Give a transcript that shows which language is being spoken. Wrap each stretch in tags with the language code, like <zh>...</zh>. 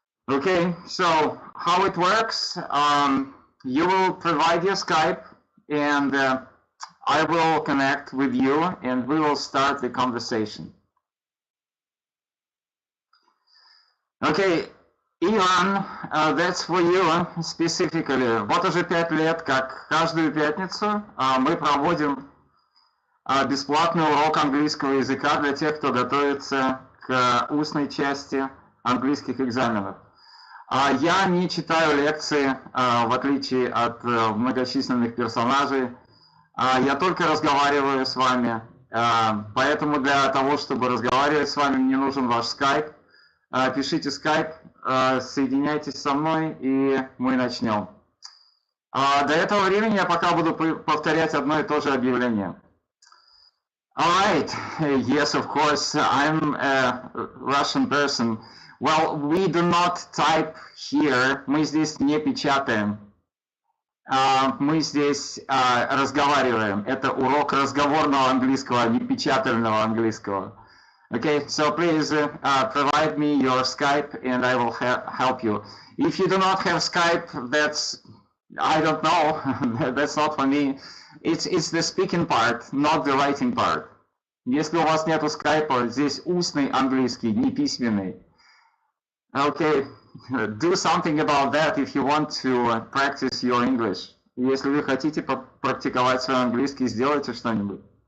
<en>Okay, so how it works, you will provide your Skype and I will connect with you and we will start the conversation. Okay, Иван, that's for you specifically.</en> <ru>Вот уже 5 лет, как каждую пятницу мы проводим бесплатный урок английского языка для тех, кто готовится к устной части английских экзаменов. Я не читаю лекции, в отличие от многочисленных персонажей. Я только разговариваю с вами. Поэтому для того, чтобы разговаривать с вами, мне нужен ваш скайп. Пишите скайп, соединяйтесь со мной, и мы начнем. До этого времени я пока буду повторять одно и то же объявление.</ru> <en>All right, yes, of course, I'm a Russian person. Well, we do not type here.</en> <ru>Мы здесь не печатаем. Мы здесь разговариваем. Это урок разговорного английского, не печатального английского.</ru> <en>Okay, so please provide me your Skype and I will help you. If you do not have Skype, that's, I don't know, that's not for me. It's the speaking part, not the writing part.</en> <ru>Если у вас нету скайпа, здесь устный английский, не письменный.</ru> <en>Okay, do something about that if you want to practice your English.</en> <ru>Если вы хотите практиковать свой английский, сделайте что-нибудь.</ru>